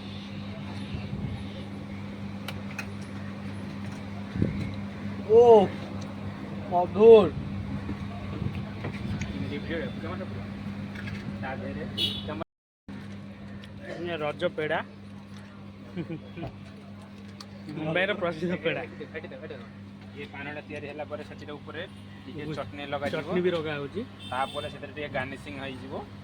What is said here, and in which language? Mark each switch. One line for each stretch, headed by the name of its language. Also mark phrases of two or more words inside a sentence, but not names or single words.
Odia: ଓ ମଧୁର ତା ଦେହରେ ରଜ ପେଡ଼ା ମୁମ୍ବାଇର ପ୍ରସିଦ୍ଧ ପେଡ଼ା ୟେ ପାନଟା ତୈୟାରୀ ହୋଲା ପରେ ସେଥିରେ ଉପରେ ଟିକେ ଚଟନି ଲଗାଯିବ ଚଟନି ବି ଲଗା ହେଉଛି ତାପରେ ସେଥିରେ ଟିକେ ଗାର୍ନିସିଂ ହେଇଯିବ